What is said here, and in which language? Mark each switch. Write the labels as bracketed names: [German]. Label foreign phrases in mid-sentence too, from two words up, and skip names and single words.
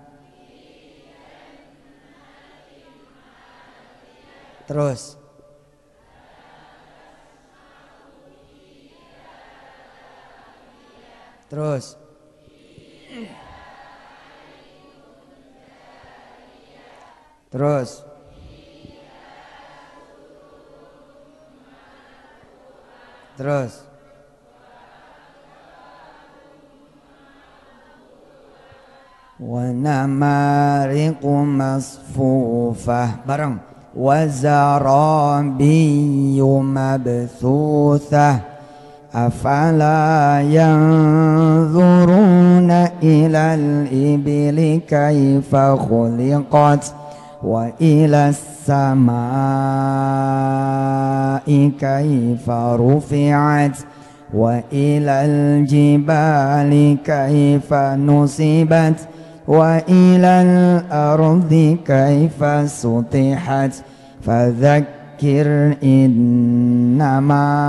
[Indonesian] Terus terus terus terus [Arabic] ونمارق مصفوفة، bareng، وزرابي مبثوثة أفلا ينظرون إلى الإبل كيف خلقت وإلى السماء كيف رفعت وإلى الجبال كيف نصبت وإلى الأرض كيف سطحت فذكر إنما